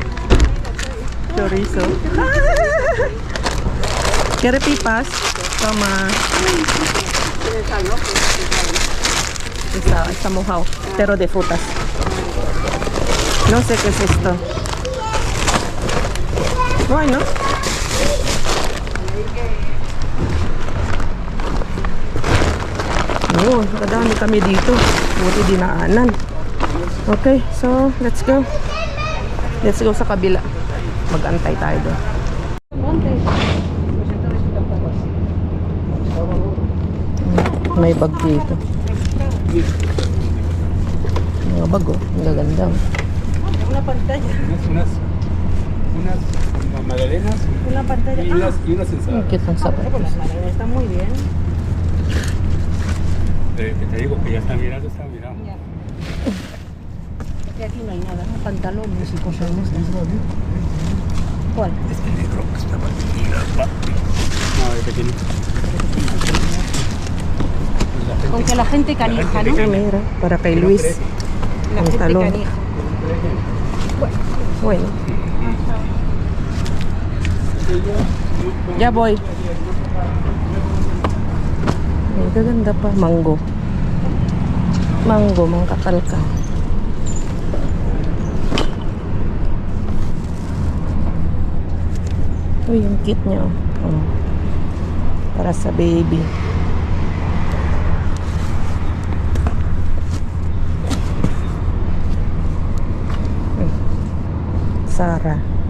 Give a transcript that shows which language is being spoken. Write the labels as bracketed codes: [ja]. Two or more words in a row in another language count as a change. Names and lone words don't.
[es] Chorizo. ¿Quiere pipas? Toma. Está mojado, pero de frutas. No sé qué es esto. Bueno. [tl] Oh, kadami kami dito. Buti dinaanan. [en] Okay, so let's go. Let's go [tl] sa kabila. Mag-antay tayo doon. May bag dito. Mga bag, oh. Ang gaganda. [es] Unas unas magdalenas Una pantalla. y unas [tl] Ang [es] ensaladas. [tl] cute ng [es] Por [tl] sapatos. [es] las maneras está muy bien. Que te digo que ya está mirando, está mirando. Ya. Porque aquí no hay nada, ¿no? Pantalones y cosas de estas. ¿Cuál? Este negro que está para no, es pequeñito. Con que la gente canija, ¿no? [tl] Ah, mira, para kay Luis. [es] La gente Pantalón. canija. Bueno. Ya voy. [tl] Ang gaganda pa. Mango. Mango, mga kakalka. Uy, yung cute niya. Oh. Para sa baby. Sarah.